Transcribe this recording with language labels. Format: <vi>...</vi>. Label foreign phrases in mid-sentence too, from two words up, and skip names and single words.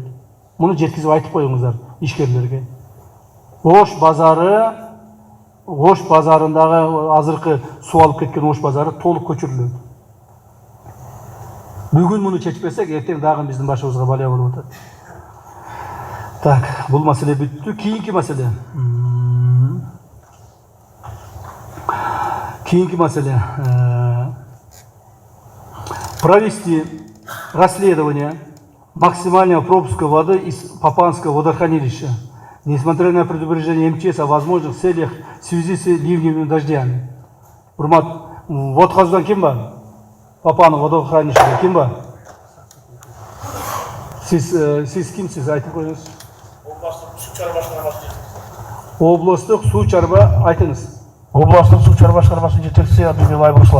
<ky>Муну жеткизип айтып коюңуздар ишкерлерге. Ош базарындагы азыркы суу алып кеткен Ош базары толук көчүрүлөт. Бүгүн муну чечпесек, эртең дагы биздин башыбызга балия болуп атат. Так, бул маселе бүттү. Кийинки маселе.</ky> <ru>Провести расследование максимального пропуска воды из Папанского водохранилища, несмотря на предупреждение МЧС о возможных целях в связи с ливневыми дождями.</ru> <ky>Урмат, водхоздан ким бар? Папанов водохранилищеде ким бар? Сиз кимсиз? Айтып коюңуз. Областық су чарба айтыңыз. Областық су чарба башкармасынын жетекчиси Абдуллаев Руслан.</ky>